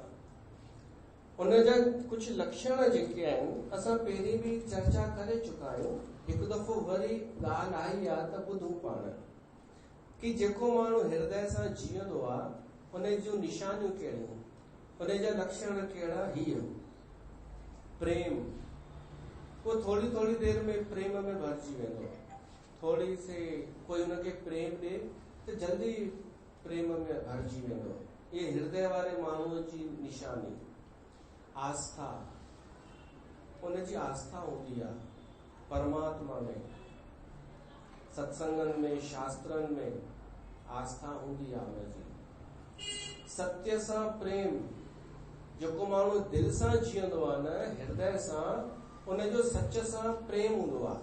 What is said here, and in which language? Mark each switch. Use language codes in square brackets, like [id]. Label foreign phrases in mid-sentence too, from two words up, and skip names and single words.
[sd] उन जा कुझु लक्षण जेके आहिनि असां पहिरीं बि चर्चा करे चुका आहियूं। हिकु दफ़ो वरी ॻाल्हि आई आहे त ॿुधूं पाण कि जेको माण्हू हृदय सां जीअंदो आहे उन जूं निशानियूं कहिड़ियूं, उन जा लक्षण कहिड़ा। हीअ प्रेम, [hi] वो थोड़ी थोड़ी देर में [sd] प्रेम में भरिजी वेंदो। [hi] थोड़ी से [sd] कोई उनखे प्रेम ॾे त जल्दी प्रेम में भरिजी वेंदो। ये हृदय वारे माण्हूअ जी निशानी। आस्था, उनजी आस्था हूंदी आहे परमात्मा में, सत्संगनि में, शास्त्रनि में आस्था हूंदी आहे उनजी। सत्य सां प्रेम, जेको माण्हू दिल सां जीअंदो आहे न, हृदय सां, उनजो सच सां प्रेम हूंदो आहे।